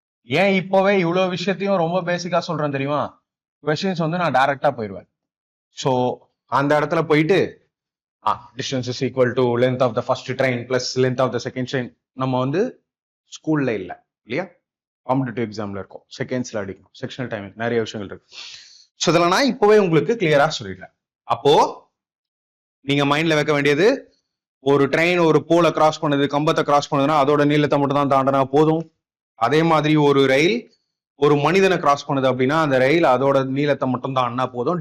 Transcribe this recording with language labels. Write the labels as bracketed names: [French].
[Tamil] ஏன் இப்பவே இவ்வளவு விஷயத்தையும் ரொம்ப பேசிக்கா சொல்றேன் தெரியுமா? கொஸ்டின்ஸ் வந்து நான் டைரக்டா போயிடுவேன். ஸோ அந்த இடத்துல போயிட்டு [English] distance is equal to length of the first train plus length of the second train [Tamil] நம்ம வந்து ஸ்கூல்ல இல்லை இல்லையா? காம்படிட்டிவ் எக்ஸாம்ல இருக்கும், செகண்ட்ஸ்ல அடிக்கும், செக்ஷனல் டைமிங், நிறைய விஷயங்கள் இருக்கு. ஸோ இதெல்லாம் நான் இப்பவே உங்களுக்கு கிளியரா சொல்லிடுறேன். அப்போ நீங்க மைண்ட்ல வைக்க வேண்டியது, ஒரு ட்ரெயின் ஒரு போலை கிராஸ் பண்ணுது, கம்பத்தை கிராஸ் பண்ணுதுன்னா அதோட நீளத்தை மட்டும் தான் தாண்டினா போதும். அதே மாதிரி ஒரு ரயில் ஒரு மனிதனை கிராஸ் பண்ணுது அப்படின்னா அந்த ரயில் அதோட நீளத்தை மட்டும் தான் அண்ணா போதும்.